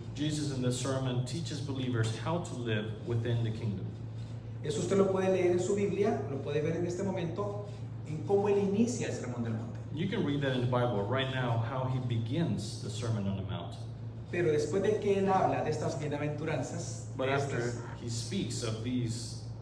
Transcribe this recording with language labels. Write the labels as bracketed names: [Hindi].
[English] Jesus in this sermon teaches believers how to live within the kingdom. [Spanish] Eso usted lo puede leer en su Biblia, lo puede ver en este momento, en cómo Él inicia el Sermón del Monte. [English] You can read that in the Bible right now, how he begins the Sermon on the Mount. [Spanish] Pero después de que Él habla de estas bienaventuranzas, [English] But after he speaks of these,